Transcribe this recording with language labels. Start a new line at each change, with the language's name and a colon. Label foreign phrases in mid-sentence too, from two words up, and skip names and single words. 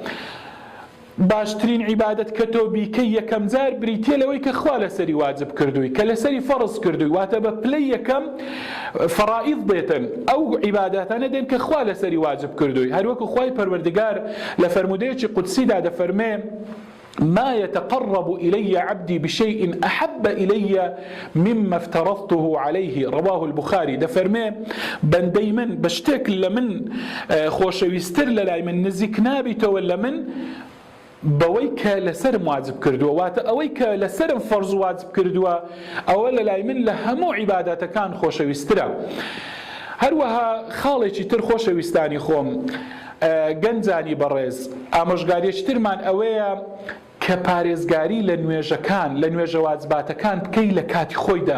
Central Kurdish: باشترین عیبادەت کە تۆ بیکەی یەکەم جار بریتیە لەوەی کە خوا لەسەری واجب کردووی، کە لەسەری فەرز کردووی، واتە بە پلەی یەکەم فەرائیض دێتن ئەو عیبادەتانە دێن کە خوا لەسەری واجب کردووی. هەروەکو خوای پەروەردگار لە فەرمودەیەکی قودسیدا دەفەرمێ
Arabic: ما يتقرب إلي عبدي بشيء أحب إلي مما افترضته عليه. رواه البخاري.
Central Kurdish: دفرمي بندي من بشتك لمن خوشويستر للاي من نزيك نابت ولا من بەوەی کە لەسەرم واجب کردووە، واتە ئەوەی کە لەسەرم فەرز واجب کردووە ئەوە لەلای من لە هەموو عیبادەتەکان خۆشەویسترە. هەروەها خاڵێکی تر خۆشەویستانی خۆم گەنجانی بەڕێز ئامۆژگاریەکی ترمان ئەوەیە کە پارێزگاری لە نوێژەکان لە نوێژە واجباتەکان بکەی لە کاتی خۆیدا.